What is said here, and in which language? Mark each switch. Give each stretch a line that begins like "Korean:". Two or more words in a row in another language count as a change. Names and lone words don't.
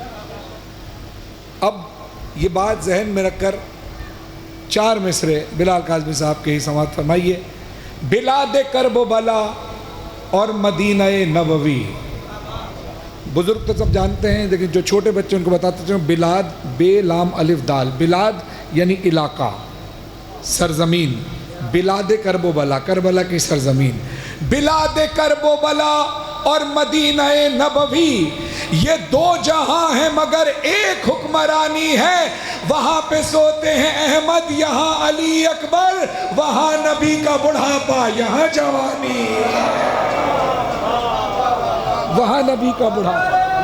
Urdu: اب یہ بات ذہن میں رکھ کر 4 مصرے بلال کاظمی صاحب کے ہی سماعت فرمائیے بلاد کرب و بلا اور مدینہ نبوی بزرگ تو سب جانتے ہیں، لیکن جو چھوٹے بچے ان کو بتاتے ہیں بلاد، بے لام الف دال، بلاد یعنی علاقہ، سرزمین، بلاد کرب و بلا، کربلا کی سرزمین، بلاد کرب و بلا اور مدینہ نبوی، یہ دو جہاں ہیں مگر ایک حکمرانی ہے، وہاں پہ سوتے ہیں احمد، یہاں علی اکبر، وہاں نبی کا بڑھاپا، یہاں جوانی، وہاں نبی کا بڑھاپا۔